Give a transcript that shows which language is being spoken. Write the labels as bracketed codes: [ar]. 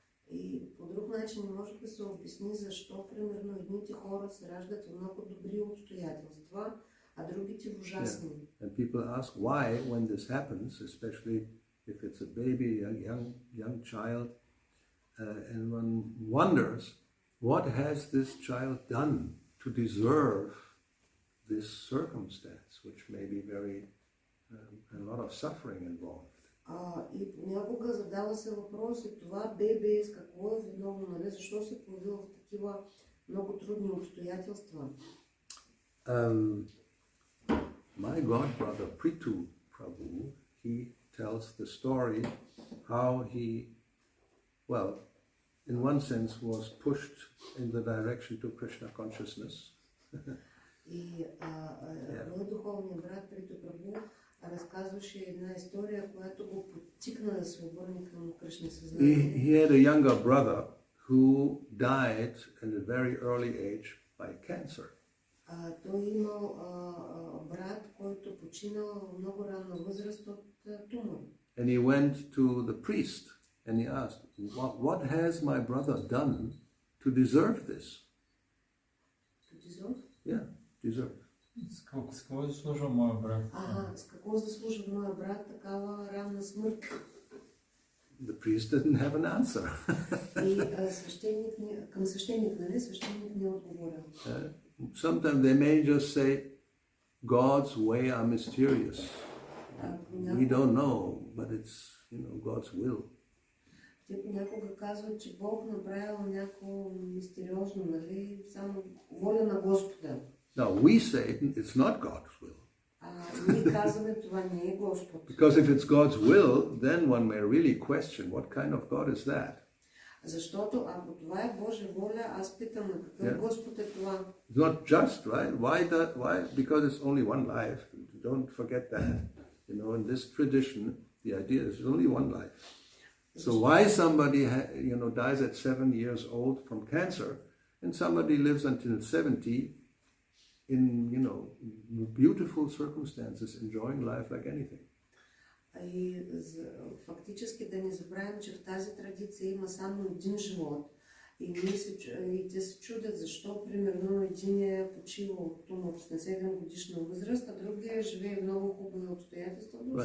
[bg] И по друг начин не може да се обясни защо, примерно, едните хора се раждат в много добри обстоятелства, а другите в ужасни. [en] Yeah. And people ask why when this happens, especially if it's a baby, a young child, and one wonders what has this child done to deserve this circumstance, which may be very a lot of suffering involved. [bg] И понякога задава се въпрос и това бебе с какво е виновно, нали? Защо се появило в такива много трудни обстоятелства? [en] My godbrother Prithu Prabhu, he tells the story how he, well, in one sense was pushed in the direction to Krishna consciousness. [bg] И мой духовният брат Приту Прабу разказваше една история, която го подтикна да се обърне към Кришна съзнание. [en] He had a younger brother who died at a very early age by cancer. [bg] Той имал брат, който починал в много ранна възраст от тумор. [en] And he went to the priest and he asked, what has my brother done to deserve this? To deserve? Yeah, deserve. [bg] С какво заслужва моя брат? С какво заслужва моя брат такава ранна смърт? [en] The priest didn't have an answer. [bg] И към свещеник, нали? Свещеник не отговорил. [en] Sometimes they may just say, God's way are mysterious. We don't know, but it's, God's will. [bg] Те понякога казват, че Бог направил някакво мистериозно, нали? Само воля на Господа. [en] Now we say it's not God's will. [bg] Ние казваме, това не е Господ. [en] Because if it's God's will, then one may really question what kind of God is that. [bg] Защото ако това е Божия воля, аз питам на какъв Господ е това. [en] It's not just, right? Why? Because it's only one life. Don't forget that. In this tradition, the idea is only one life. So why somebody dies at 7 years old from cancer, and somebody lives until 70 in beautiful circumstances, enjoying life like anything. [bg] И фактически да не забравим, че в тази традиция има само един живот. И те се чудят защо, примерно, един е почивал от тумор с 7 годишна възраст, а другия живее в много хубави обстоятелства.